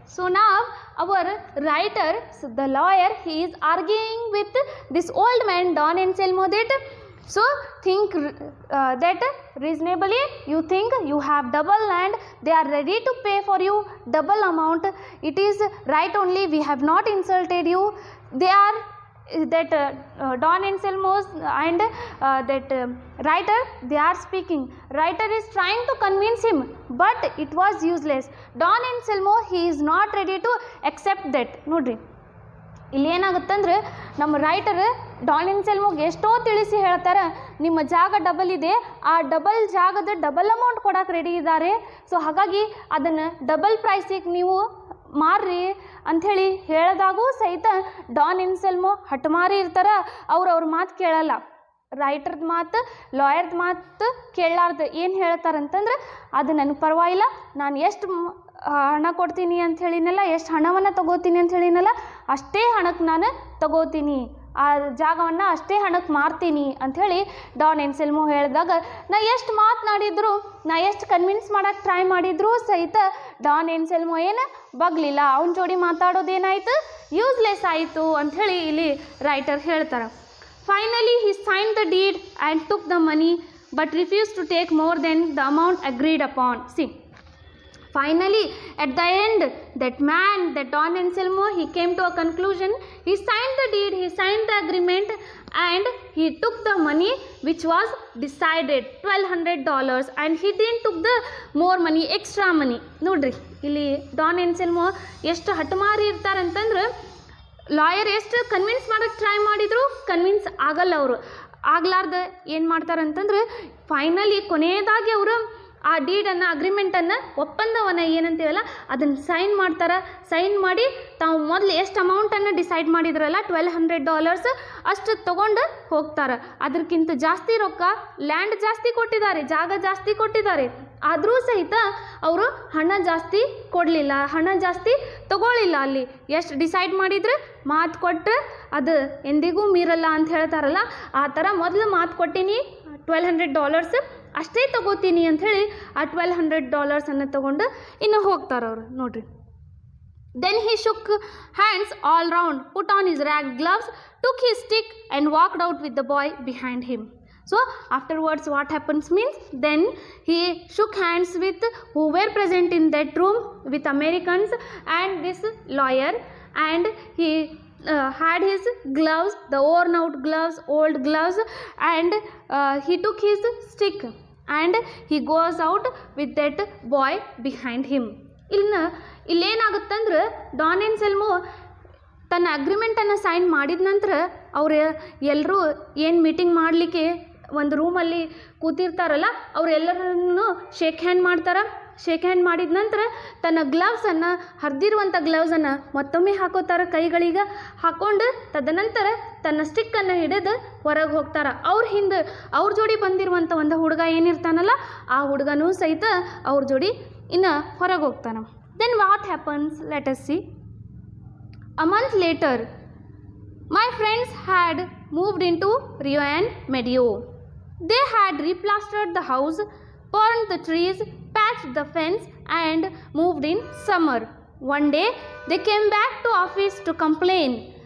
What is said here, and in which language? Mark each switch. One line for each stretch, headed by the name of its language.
English: So now our writer, the lawyer, he is arguing with this old man, Don Anselmo, that so think that reasonably you think you have double land, they are ready to pay for you double amount, it is right only, we have not insulted you. They are that Don Anselmo and that writer, they are speaking, writer is trying to convince him, but it was useless. Don Anselmo, he is not ready to accept that.
Kannada: ನೋಡ್ರಿ ಇಲ್ಲಿ ಏನಾಗುತ್ತಂದ್ರೆ ನಮ್ಮ writer Don and ಸೆಲ್ಮೋಗೆ ಎಷ್ಟೋ ತಿಳಿಸಿ ಹೇಳ್ತಾರೆ, ನಿಮ್ಮ ಜಾಗ double ಇದೆ, ಆ ಡಬಲ್ ಜಾಗದ ಡಬಲ್ ಅಮೌಂಟ್ ಕೊಡೋಕೆ ರೆಡಿ ಇದ್ದಾರೆ, ಸೊ ಹಾಗಾಗಿ ಅದನ್ನು ಡಬಲ್ ಪ್ರೈಸಿಗೆ ನೀವು ಮಾರ್ರಿ ಅಂಥೇಳಿ ಹೇಳಿದಾಗೂ ಸಹಿತ ಡಾನ್ ಆ್ಯಂಡ್ ಸೆಲ್ಮೋ ಹಠಮಾರಿ ಇರ್ತಾರೆ, ಅವ್ರ ಮಾತು ಕೇಳಲ್ಲ. ರೈಟರ್ದ ಮಾತು ಲಾಯರ್ದ ಮಾತು ಕೇಳಲಾರ್ದು ಏನು ಹೇಳ್ತಾರಂತಂದ್ರೆ ಅದು ನನಗೆ ಪರವಾಗಿಲ್ಲ, ನಾನು ಎಷ್ಟು ಹಣ ಕೊಡ್ತೀನಿ ಅಂತ ಹೇಳಿನಲ್ಲ, ಎಷ್ಟು ಹಣವನ್ನು ತಗೋತೀನಿ ಅಂತ ಹೇಳಿನಲ್ಲ, ಅಷ್ಟೇ ಹಣಕ್ಕೆ ನಾನು ತಗೋತೀನಿ, ಆ ಜಾಗವನ್ನು ಅಷ್ಟೇ ಹಣಕ್ಕೆ ಮಾರ್ತೀನಿ ಅಂಥೇಳಿ ಡಾನ್ ಆ್ಯಂಡ್ ಸೆಲ್ಮೋ ಹೇಳಿದಾಗ, ನಾ ಎಷ್ಟು ಮಾತನಾಡಿದ್ರು, ನಾ ಎಷ್ಟು ಕನ್ವಿನ್ಸ್ ಮಾಡೋಕ್ಕೆ ಟ್ರೈ ಮಾಡಿದ್ರು ಸಹಿತ ಡಾನ್ ಆ್ಯಂಡ್ ಸೆಲ್ಮೋ ಏನು ಬಗ್ಲಿಲ್ಲ, ಅವನ ಜೋಡಿ ಮಾತಾಡೋದೇನಾಯಿತು, ಯೂಸ್ಲೆಸ್ ಆಯಿತು ಅಂಥೇಳಿ ಇಲ್ಲಿ ರೈಟರ್ ಹೇಳ್ತಾರೆ. Finally, he signed the deed and took the money, but refused to take more than the amount agreed upon. See, finally, at the end, that man, that Don Anselmo, he came to a conclusion. He signed the deed, he signed the agreement, and he took the money which was decided, $1,200, and he didn't took the more money, extra money. ನೋಡ್ರಿ ಇಲ್ಲಿ Don and ಎಷ್ಟು ಹಠಮಾರಿ ಇರ್ತಾರಂತಂದ್ರೆ, lawyer ಎಷ್ಟು convince ಮಾಡೋಕ್ಕೆ try ಮಾಡಿದ್ರು convince ಆಗಲ್ಲ. ಅವರು ಆಗ್ಲಾರ್ದು ಏನು ಮಾಡ್ತಾರಂತಂದ್ರೆ finally ಕೊನೆಯದಾಗಿ ಅವರು ಆ ಡೀಡನ್ನು ಅಗ್ರಿಮೆಂಟನ್ನು ಒಪ್ಪಂದವನ್ನು ಏನಂತೀವಲ್ಲ ಅದನ್ನು ಸೈನ್ ಮಾಡ್ತಾರೆ. ಸೈನ್ ಮಾಡಿ ತಾವು ಮೊದಲು ಎಷ್ಟು ಅಮೌಂಟನ್ನು ಡಿಸೈಡ್ ಮಾಡಿದ್ರಲ್ಲ $1,200 ಅಷ್ಟು ತೊಗೊಂಡು ಹೋಗ್ತಾರೆ. ಅದಕ್ಕಿಂತ ಜಾಸ್ತಿ ರೊಕ್ಕ, ಲ್ಯಾಂಡ್ ಜಾಸ್ತಿ ಕೊಟ್ಟಿದ್ದಾರೆ, ಜಾಗ ಜಾಸ್ತಿ ಕೊಟ್ಟಿದ್ದಾರೆ, ಆದರೂ ಸಹಿತ ಅವರು ಹಣ ಜಾಸ್ತಿ ಕೊಡಲಿಲ್ಲ, ಹಣ ಜಾಸ್ತಿ ತಗೊಳ್ಳಿಲ್ಲ. ಅಲ್ಲಿ ಎಷ್ಟು ಡಿಸೈಡ್ ಮಾಡಿದ್ರೆ ಮಾತು ಕೊಟ್ಟು ಅದು ಎಂದಿಗೂ ಮೀರಲ್ಲ ಅಂತ ಹೇಳ್ತಾರಲ್ಲ, ಆ ಥರ ಮೊದಲು ಮಾತು ಕೊಟ್ಟಿನಿ $1,200 ಅಷ್ಟೇ ತಗೋತೀನಿ ಅಂಥೇಳಿ ಆ $1,200 ತೊಗೊಂಡು ಇನ್ನು ಹೋಗ್ತಾರೆ ಅವರು. ನೋಡ್ರಿ,
English: then he shook hands all round, put on his ragged gloves, took his stick and walked out with the boy behind him. So afterwards what happens means, then he shook hands with who were present in that room with Americans and this lawyer, and he had his gloves, the worn out gloves, old gloves, and he took his stick and he goes out with that boy behind him.
Kannada: ಇಲ್ಲೇನಾಗುತ್ತಂದ್ರೆ Don and ತನ್ನ ಅಗ್ರಿಮೆಂಟನ್ನು sign ಮಾಡಿದ ನಂತರ ಅವರು ಎಲ್ಲರೂ ಏನು meeting ಮಾಡಲಿಕ್ಕೆ ಒಂದು ರೂಮಲ್ಲಿ ಕೂತಿರ್ತಾರಲ್ಲ, ಅವರೆಲ್ಲರನ್ನು shake hand ಮಾಡ್ತಾರೆ. ಶೇಕ್ ಹ್ಯಾಂಡ್ ಮಾಡಿದ ನಂತರ ತನ್ನ ಗ್ಲವ್ಸನ್ನು ಹರಿದಿರುವಂಥ ಗ್ಲವ್ಸನ್ನು ಮತ್ತೊಮ್ಮೆ ಹಾಕೋತಾರೆ ಕೈಗಳಿಗೆ ಹಾಕ್ಕೊಂಡು ತದನಂತರ ತನ್ನ ಸ್ಟಿಕ್ಕನ್ನು ಹಿಡಿದು ಹೊರಗೆ ಹೋಗ್ತಾರೆ. ಅವ್ರ ಹಿಂದೆ ಅವ್ರ ಜೋಡಿ ಬಂದಿರುವಂಥ ಒಂದು ಹುಡುಗ ಏನಿರ್ತಾನಲ್ಲ ಆ ಹುಡುಗನೂ ಸಹಿತ ಅವ್ರ ಜೋಡಿ ಇನ್ನು ಹೊರಗೆ ಹೋಗ್ತಾನೆ.
English: Then what happens, let us see. A month later, my friends had moved into Rio and Medio. They had replastered the house, burned the trees, patched the fence and moved in summer. One day, they came back to office to complain.